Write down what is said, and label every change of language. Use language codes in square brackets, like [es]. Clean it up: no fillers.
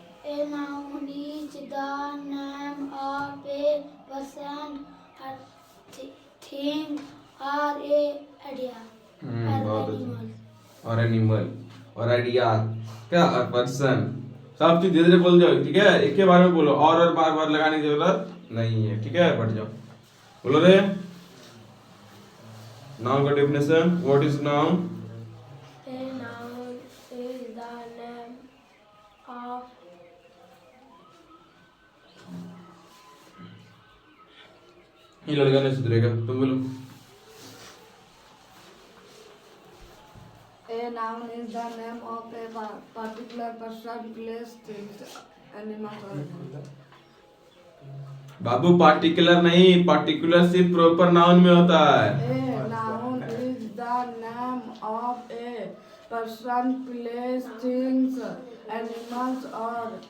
[en] A noun is the name of a person, a thing, or a idea. [hi] बहुत अच्छा। और animal और idea क्या और पर्सन सब चीज धीरे धीरे बोल जाओ, ठीक है? एक के बारे में बोलो और बार बार लगाने की जरूरत नहीं है, ठीक है? बढ़ जाओ बोलो रे। [en] Noun का definition, what is noun? A noun is the name of [hi] ये लड़का नहीं सुधरेगा, तुम बोलो। [en] A noun is the name of a particular person, place, things, animal or [hi] Babu particular नहीं, पार्टिकुलर सिर्फ प्रॉपर नाउन में होता है। [en] A noun is the name of a person, place, things, animals or